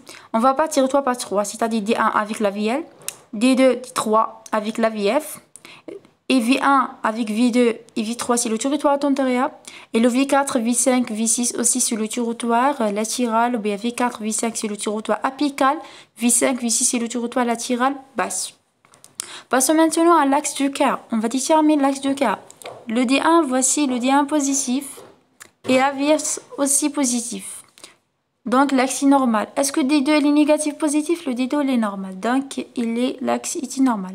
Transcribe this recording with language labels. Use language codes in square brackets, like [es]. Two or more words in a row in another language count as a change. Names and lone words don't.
[fr] On va pas tiroir par 3, c'est-à-dire D1 avec la VL, D2, D3 avec la VF. Et V1 avec V2 et V3 c'est le tiroir antérieur. Et le V4, V5, V6 aussi sur le tiroir latéral. Ou bien V4, V5 c'est le tiroir apical. V5, V6 c'est le tiroir latéral basse. Passons maintenant à l'axe du cœur. On va déterminer l'axe du cœur. Le D1, voici le D1 positif. Et AVS aussi positif. Donc l'axe est normal. Est-ce que D2 est négatif positif? Le D2 il est normal. Donc l'axe est normal.